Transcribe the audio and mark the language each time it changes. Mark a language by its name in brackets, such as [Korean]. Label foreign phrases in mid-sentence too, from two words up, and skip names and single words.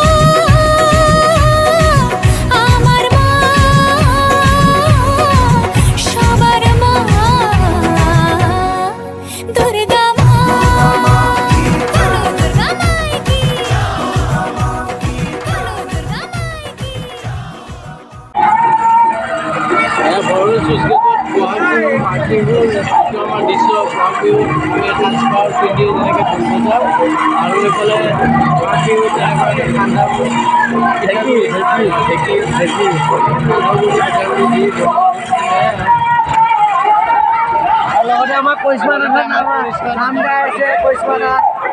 [Bangla] আমার মা সবার মা দুর্গা মা [Hindi] दुर्गा माई की दुर्गा माई की [Assamese] আৰু এইফালে লগতে আমাৰ কৈষ্মা নাম গাই আছে কৈষ্মা নাথ